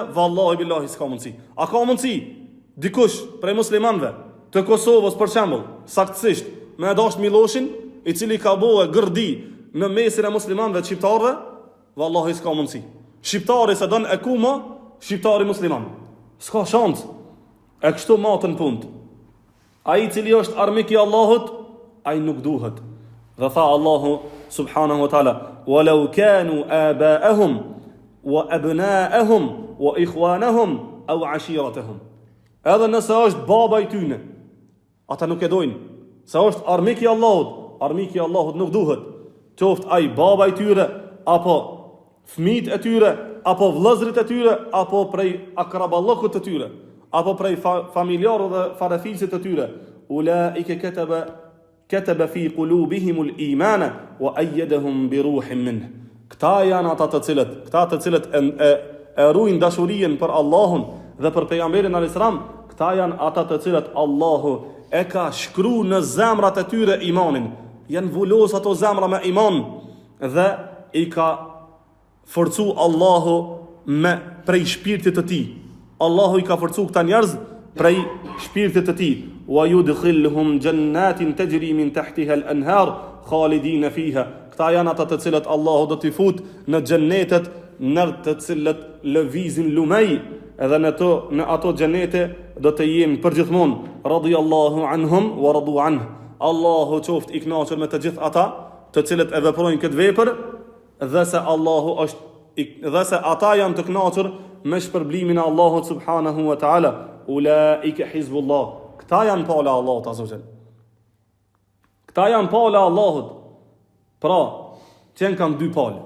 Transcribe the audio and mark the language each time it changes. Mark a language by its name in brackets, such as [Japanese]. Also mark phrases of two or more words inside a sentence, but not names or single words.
[Arabic] والله بالله [Albanian] s'ka mundësi. A ka mundësi dikush prej muslimanëve të Kosovës për shembull, saktësisht, me dash Miloshin, i cili ka bëu gërdi në mesin e muslimanëve të shqiptarëve, vallahi s'ka mundsi. Shqiptari se don e kuma, shqiptari musliman. S'ka shans. E kështu matën punë. Ai i cili është armik i Allahut, ai nuk duhet. Dhe tha Allahu [Arabic] سبحانه وتعالى ولو كانوا آباءهم أو أبناءهم أو إخوانهم أو عشيرتهم." [Albanian] Edhe nëse është baba i tyne, ata nuk e dojnë. Se është armik i Allahut nuk duhet. Qoftë ai baba i tyre, apo fëmijët e tyre, apo vëllezërit e tyre, apo prej akraballokut të tyre, apo prej familjarëve dhe farefilësit të tyre. [Arabic] أولئك كتب في قلوبهم الإيمان وأيدهم بروح منه. [Albanian] Këta janë ata të cilët e ruajnë dashurinë për Allahun dhe për pejgamberin [Arabic] عليه السلام. [Albanian] Këta janë ata të cilët Allahu e ka shkruar në zemrat e tyre imanin. Janë vulos ato zemra me iman dhe i ka forcu Allahu prej shpirtit të tij. Allahu i ka forcu këta njerëz prej shpirtit të tij. [Arabic] ويدخلهم جنات تجري من تحتها الأنهار خالدين فيها. [Albanian] Këta janë ata të cilët Allahu do t'i fut në xhennetet në të cilët lëvizin lumej, edhe në ato xhenete do të jenë përgjithmonë. [Arabic] رضي الله عنهم ورضوا عنه. [Albanian] Allahu qoftë i kënaqur me të gjithë ata të cilët e veprojnë këtë vepër, dhe se ata janë të kënaqur me shpërblimin e Allahut [Arabic] سبحانه وتعالى. أولئك حزب الله. [Albanian] Këta janë pala Allahut [Arabic] عز وجل. [Albanian] Këta janë pala Allahut. Pra, që kanë dy palë.